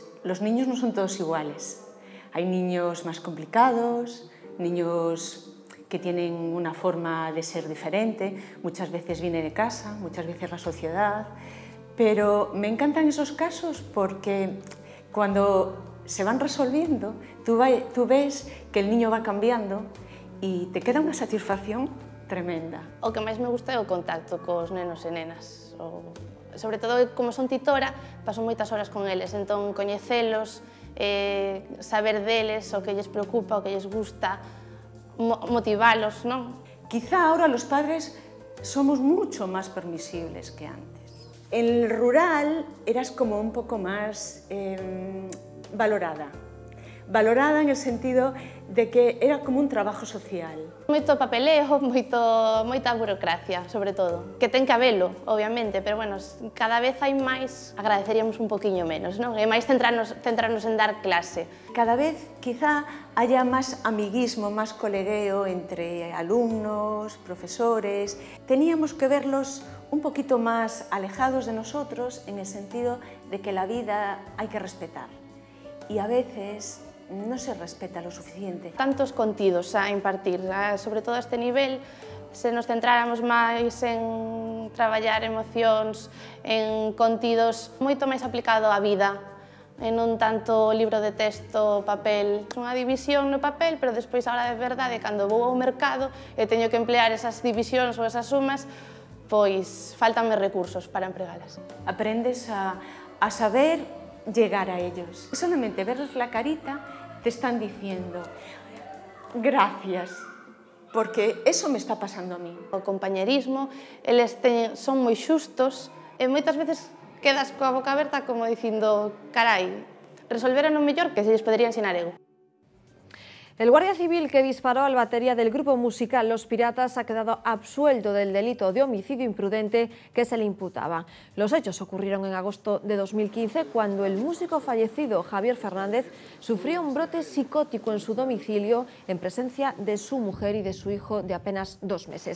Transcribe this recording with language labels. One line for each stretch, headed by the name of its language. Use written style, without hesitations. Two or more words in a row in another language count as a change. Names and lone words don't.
Spanish: Los niños no son todos iguales. Hay niños más complicados, niños que tienen una forma de ser diferente, muchas veces viene de casa, muchas veces la sociedad, pero me encantan esos casos porque cuando se van resolviendo, tú ves que el niño va cambiando y te queda una satisfacción tremenda.
Galician: O que máis me gusta é o contacto cos nenos e nenas. Sobre todo, como son titora, paso moitas horas con eles, entón coñecelos, saber deles, o que lles preocupa, o que lles gusta, motivalos, non?
Spanish: Quizá ahora los padres somos mucho más permisibles que antes. En el rural eras como un poco más valorada. Valorada en el sentido de que era como un trabajo social.
Galician: Moito papeleo, moita burocracia, sobre todo. Que ten que habelo, obviamente, pero bueno, cada vez hai máis, agradeceríamos un poquinho menos, non? E máis centrarnos en dar clase.
Spanish: Cada vez quizá haya más amiguismo, más colegueo entre alumnos, profesores. Teníamos que verlos un poquito más alejados de nosotros en el sentido de que la vida hay que respetar. Y a veces no se respeta lo suficiente.
Galician: Tantos contidos a impartir, sobre todo a este nivel, se nos centráramos máis en traballar emocións, en contidos moito máis aplicado á vida, e non tanto libro de texto, papel. Unha división no papel, pero despois, ahora de verdade, cando vou ao mercado e teño que emplear esas divisións ou esas sumas, pois faltanme recursos para empregalas.
Spanish: Aprendes a saber llegar a ellos. Solamente verles la carita te están diciendo gracias, porque eso me está pasando a mí.
Galician: O compañerismo, eles son moi xustos e moitas veces quedas coa boca aberta como dicindo, carai, resolveran o mellor que se lles podería ensinar eu.
Spanish: El guardia civil que disparó al batería del grupo musical Los Piratas ha quedado absuelto del delito de homicidio imprudente que se le imputaba. Los hechos ocurrieron en agosto de 2015 cuando el músico fallecido Javier Fernández sufrió un brote psicótico en su domicilio en presencia de su mujer y de su hijo de apenas 2 meses.